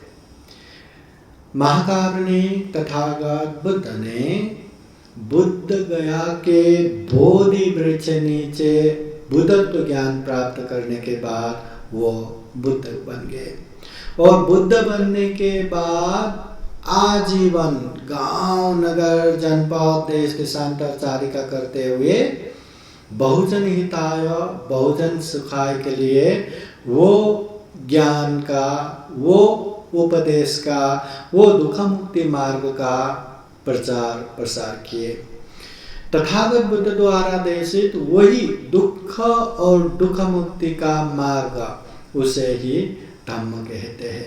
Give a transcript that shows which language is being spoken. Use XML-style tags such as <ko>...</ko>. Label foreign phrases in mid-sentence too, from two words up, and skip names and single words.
<hi>महाकारुणिक तथागत बुद्ध ने बुद्ध गया के बोधि वृक्ष नीचे बुद्धत्व ज्ञान प्राप्त करने के बाद वो बुद्ध बन गए और बुद्ध बनने के बाद आजीवन गांव नगर जनपद देश देशांतरचारिका करते हुए</hi> <pi>बहुजन हिताय बहुजन सुखाय</pi> <hi>के लिए वो ज्ञान का, वो उपदेश का, वो दुख मुक्ति मार्ग का प्रचार प्रसार किए। तथागत बुद्ध द्वारा देशित वही दुख और दुख मुक्ति का मार्ग, उसे ही धम्म कहते हैं।</hi>